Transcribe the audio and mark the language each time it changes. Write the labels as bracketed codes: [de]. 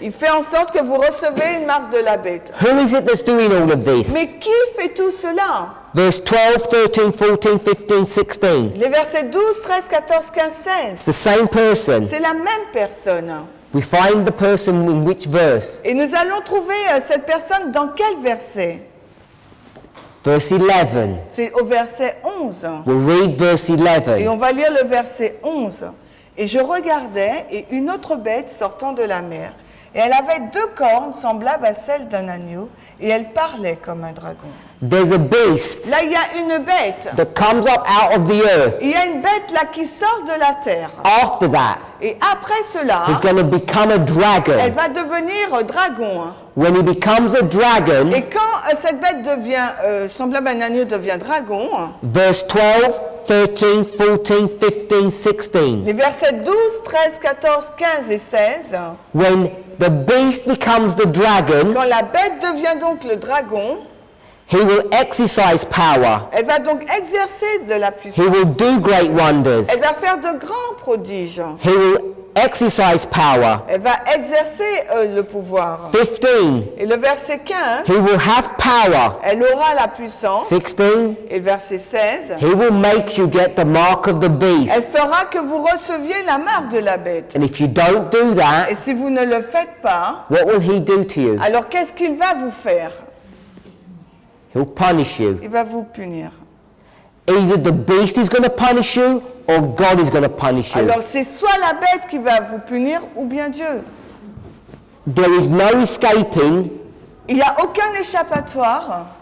[fr] il fait en sorte que vous recevez une marque de la bête. [en] Who is it that's doing all of this? [fr] Mais qui fait tout cela? [en] Verse 12, 13, 14, 15, 16. [fr] Les versets 12, 13, 14, 15, 16. [en] It's the same person. [fr] C'est la même personne. [en] We find the person in which verse? [fr] Et nous allons trouver cette personne dans quel verset? [en] Verse 11. [fr] C'est au verset 11. [en] We'll read verse [fr] Et [en] 11. [fr] on va lire le verset 11. Et je regardais, et une autre bête sortant de la mer. Et elle avait 2 cornes semblables à celles d'un agneau, et elle parlait comme un dragon. [en] There's a beast [fr] Là, il y a une bête. [en] that comes up out of the earth. [fr] Il y a une bête là qui sort de la terre. [en] After that, [fr] Et après cela, [en] he's going to become a [fr] elle [en] dragon. [fr] va devenir dragon. [en] When he becomes a dragon, [fr] Et quand cette bête devient, semblable à un agneau, devient dragon, [en] verse 12, 13, 14, 15, 16. [fr] les versets 12, 13, 14, 15 et 16, [en] When the beast becomes the dragon, [fr] quand la bête devient donc le dragon, [en] he will exercise power. [fr] elle va donc exercer de la [en] He [fr] puissance. [en] will do great wonders. [fr] Elle va faire de grands prodiges. [en] He will exercise power. [fr] Elle va exercer le pouvoir. [en] 15. [fr] Et le verset 15, [en] He will have power. [fr] elle aura la puissance. [en] 16. [fr] Et verset 16, [en] He will make you get the mark of the [fr] elle [en] beast. [fr] fera que vous receviez la marque de la bête. [en] And if you don't do [fr] Et [en] that, [fr] si vous ne le faites pas, [en] what will he do to you? [fr] alors qu'est-ce qu'il va vous faire? [en] He'll punish you. [fr] Il va vous punir. [en] Either the beast is going to punish you or God is going to punish you. [fr] Alors c'est soit la bête qui va vous punir ou bien Dieu. [en] There is no escaping [fr] Il n'y a aucun échappatoire.